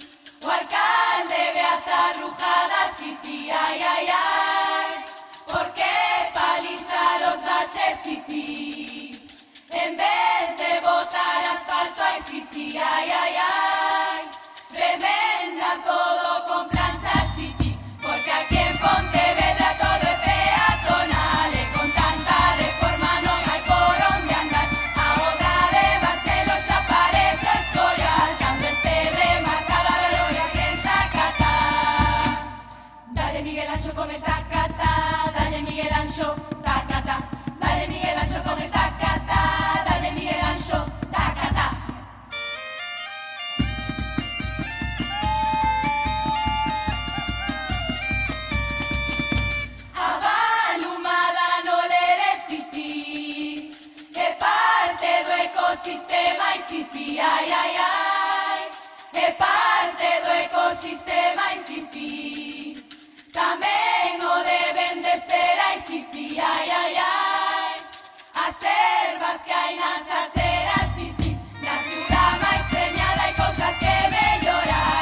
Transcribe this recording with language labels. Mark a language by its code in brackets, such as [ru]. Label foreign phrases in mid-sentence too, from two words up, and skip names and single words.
[gl] O alcalde ve as arrujadas, sí, sí, ay, ay, ay. [es] ¿Por qué palizar los baches, sí, sí? En vez de botar asfalto hay ay, ay, ay. [gl] Remenda todo con planchas, sí, sí, porque aquí en Pontevedra todo é peatonal e con tanta reforma non hai por onde andar. A obra de Barceló xa parece escorial, cando este remarcada de glorias en tacatá. [es] Dale Miguel Anxo con el tacatá, dale Miguel Anxo, tacatá. Dale Miguel Anxo con el tacatá, dale Miguel Anxo, tacatá. [gl] Ecosistema e si si, ai, ai, ai. É parte do ecosistema e si si. Tamén o deben de ser, ai, si si, ai, ai, ai. As ervas que hai nas aceras, si si. Na ciudad máis premiada hai cousas que mellorar.